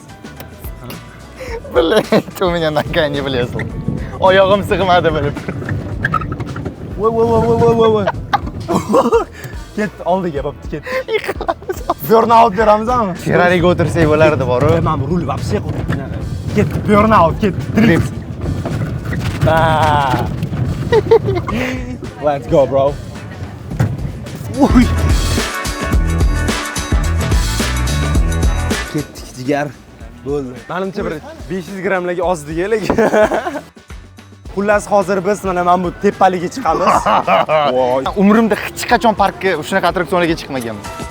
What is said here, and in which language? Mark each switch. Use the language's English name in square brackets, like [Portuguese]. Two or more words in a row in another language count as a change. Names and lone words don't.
[Uzbek] Bilaman, cho'migandan keyin ne bilasan? Oyog'im sig'madi bilib. Voy. Ket, oldiga bo'pti, ket. Burnout beramizmi? Ferrariga o'tirsak bo'lardi, boru. Men rul вообще qo'ydim. Ket, burnout, ket. Drift. [English] Let's go, bro. [Uzbek] Uy. Ketdik jigar. Bo'ldi. Menimcha bir 500 grammlarga ozdi lekin. Xullas hozir biz mana bu tepaliga chiqamiz. Voy. Umrimda hech qachon parkka shunaqa attraksionlarga chiqmaganman.